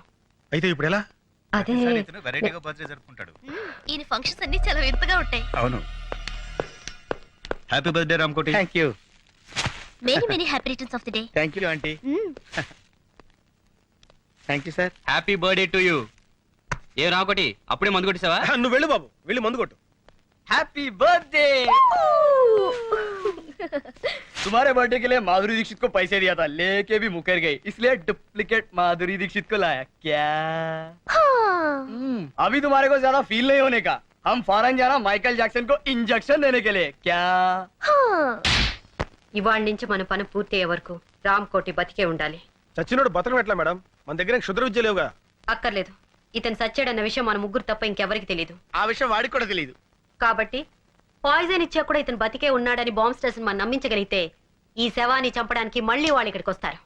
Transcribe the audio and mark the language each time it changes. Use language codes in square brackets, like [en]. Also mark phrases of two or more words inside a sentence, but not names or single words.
[te] అయితే ఇప్పుడు ఎలా? అదే వెరైటీగా బర్త్డే జరుపుకుంటాడు. ఈయన ఫంక్షన్స్ అన్ని చాలా వింతగా ఉంటాయి. [en] అవును. happy birthday రామకోటి. thank you. many many happy returns of the day. thank you aunty. thank you sir. happy birthday to you. [te] ఏ రాకొటి అప్పుడే మందు కొట్టేసావా? నువ్వు వెళ్ళు బాబు, వెళ్ళి మందు కొట్టు. [en] happy birthday. [hi] तुम्हारे बर्थडे के लिए माधुरी दीक्षित को पैसे दिया था, लेके भी मुकर गई, इसलिए डुप्लीकेट माधुरी दीक्षित को लाया. क्या? अभी तुम्हारे को ज्यादा फील नहीं होने का. हम फॉरेन जाना माइकल जैक्सन को इंजेक्शन देने के लिए. क्या? [te] ఇవాళ నుంచి మన పని పూర్తయ్యే వరకు రామ్కోటి బతికే ఉండాలి. చచ్చినోడు బతకం ఎట్లా మేడం? మన దగ్గర క్షుద్ర విద్య లేవుగా. అక్కర్లేదు. ఇతను సచ్చాడన్న విషయం మన ముగ్గురు తప్ప ఇంకెవరికి తెలియదు. ఆ విషయం వాడికి కూడా తెలియదు. కాబట్టి పాయిజన్ ఇచ్చా కూడా ఇతను బతికే ఉన్నాడని [en] bomb station [te] మనం నమ్మించగలిగితే ఈ శవాన్ని చంపడానికి మళ్ళీ వాళ్ళు ఇక్కడికి వస్తారు.